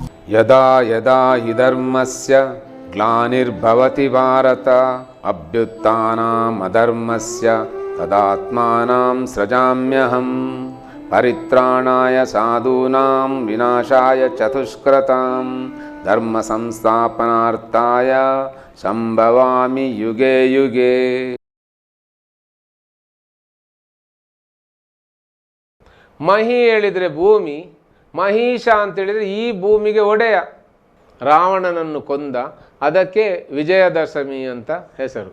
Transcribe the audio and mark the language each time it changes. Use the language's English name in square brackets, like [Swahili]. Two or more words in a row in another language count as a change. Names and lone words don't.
[Sanskrit] ಯದಾ ಯದಾ ಹಿ ಧರ್ಮಸ್ಯ ಗ್ಲಾನಿರ್ಭವತಿ ಭಾರತ ಅಭ್ಯುತ್ಥಾನಂ ಅಧರ್ಮಸ್ಯ ತದಾತ್ಮಾನಂ ಸೃಜಾಮ್ಯಹಂ ಪರಿತ್ರಾಣಾಯ ಸಾಧೂನಾಂ ವಿನಾಶಾಯ ಚತುಷ್ಕೃತಾಂ ಧರ್ಮ ಸಂಸ್ಥಾಪನಾರ್ಥಾಯ ಸಂಭವಾಮಿ ಯುಗೆ ಯುಗೆ. [Kannada] ಮಹಿ ಹೇಳಿದರೆ ಭೂಮಿ, ಮಹಿಷ ಅಂತೇಳಿದರೆ ಈ ಭೂಮಿಗೆ ಒಡೆಯ. ರಾವಣನನ್ನು ಕೊಂದ, ಅದಕ್ಕೆ ವಿಜಯದಶಮಿ ಅಂತ ಹೆಸರು.